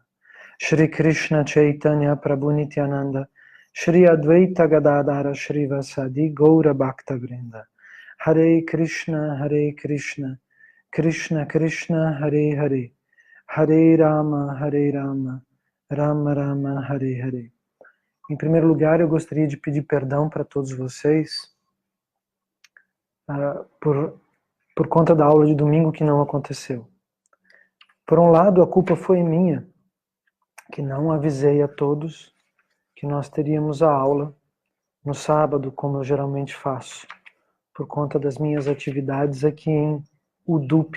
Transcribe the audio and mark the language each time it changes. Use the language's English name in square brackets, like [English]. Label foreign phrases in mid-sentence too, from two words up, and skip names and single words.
[Sanskrit] श्री कृष्ण चैतन्य प्रभु नित्यानन्द श्री अद्वैत गदाधर श्री वासादि गौर भक्त वृन्द. हरे कृष्ण, कृष्ण कृष्ण, हरे हरे, हरे राम, राम राम, हरे हरे. [Portuguese] Em primeiro lugar, eu gostaria de pedir perdão para todos vocês por conta da aula de domingo que não aconteceu. Por um lado, a culpa foi minha, que não avisei a todos que nós teríamos a aula no sábado, como eu geralmente faço, por conta das minhas atividades aqui em Udupi.